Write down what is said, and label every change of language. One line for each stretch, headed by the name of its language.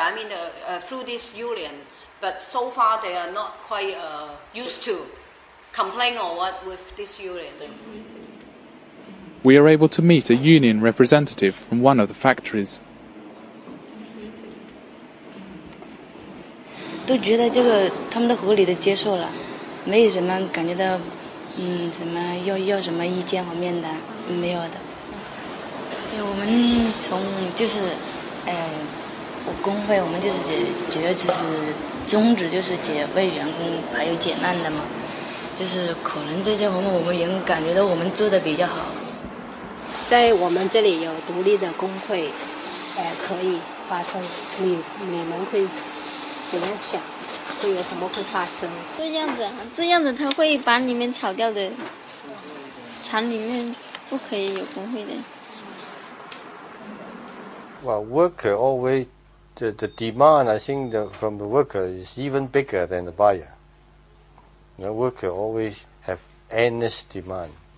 English: I mean through this union, but so far they are not quite used to complain or what with this union. We are able to meet a union representative from one of the factories.
Chinese: 都觉得这个他们都合理的接受了，没有什么感觉到什么要什么意见方面的没有的。我们从就是我工会我们就是觉得就是宗旨就是为员工还有解难的嘛，就是可能在这方面我们也感觉到我们做的比较好。在我们这里有独立的工会，可以发生，你们会怎样想？会有什么会发生？这样子他会把你们炒掉的，厂里面不可以有工会的。
English: Well, worker always the demand I think from the worker is even bigger than the buyer. The worker always have endless demand.